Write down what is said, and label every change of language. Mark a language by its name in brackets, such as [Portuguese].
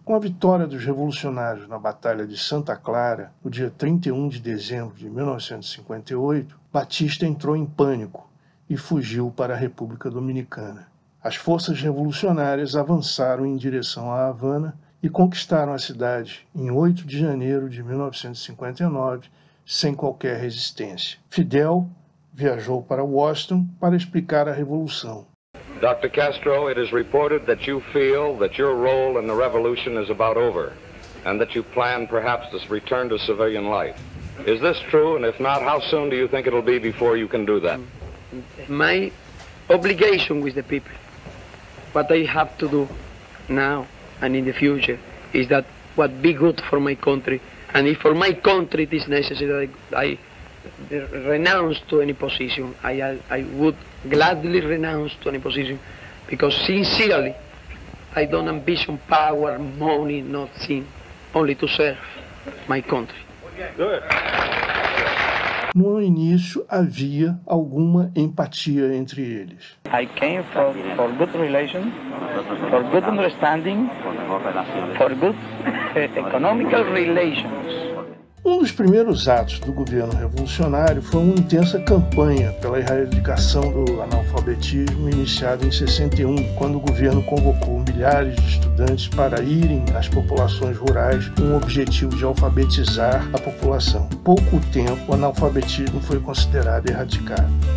[Portuguese] Com a vitória dos revolucionários na Batalha de Santa Clara, no dia 31 de dezembro de 1958, Batista entrou em pânico e fugiu para a República Dominicana. As forças revolucionárias avançaram em direção a Havana e conquistaram a cidade em 8 de janeiro de 1959, sem qualquer resistência. Fidel viajou para Washington para explicar a revolução. [English] Dr. Castro, it is reported that you feel that your role in the revolution is about over, and that you plan perhaps to return to civilian life. Is this true? And if not, how soon do you think it'll be before you can do that? My obligation with the people, what I have to do now and in the future, is that what be good for my country. And if for my country it is necessary that I renounce to any position, I would gladly renounce to any position, because sincerely I don't ambition power, money, nothing, only to serve my country. Good. [Portuguese] No início havia alguma empatia entre eles. [English] I came for good relations, for good understanding, for good economical relations. [Portuguese] Um dos primeiros atos do governo revolucionário foi uma intensa campanha pela erradicação do analfabetismo iniciada em 61, quando o governo convocou milhares de estudantes para irem às populações rurais com o objetivo de alfabetizar a população. Em pouco tempo, o analfabetismo foi considerado erradicado.